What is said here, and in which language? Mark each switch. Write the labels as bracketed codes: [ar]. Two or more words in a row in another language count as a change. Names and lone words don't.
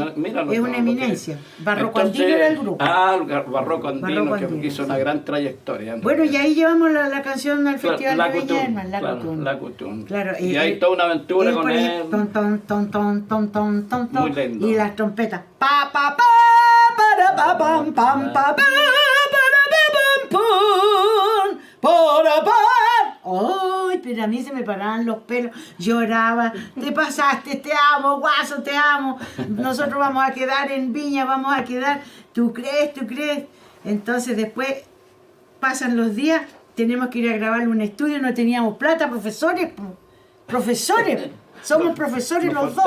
[es] míralo, Es una eminencia. Barroco Andino era el grupo. Barroco Andino, que hizo una gran trayectoria. Bueno, y ahí llevamos la canción al Festival de Viña del Mar, La Cutún. La Cutún. Claro, y hay toda una aventura con él. Ton, ton, ton, ton, ton, ton, ton, Muy lindo. Y las trompetas. Pa, pa, pa, para, pa, pam, pam, pa, pa, para, pa, pam, pum, para, pa. Ay, pero a mí se me paraban los pelos, lloraba, te pasaste, te amo, Guaso, te amo, nosotros vamos a quedar en Viña, vamos a quedar, ¿tú crees? Entonces después pasan los días, tenemos que ir a grabar un estudio, no teníamos plata, profesores, somos profesores los dos.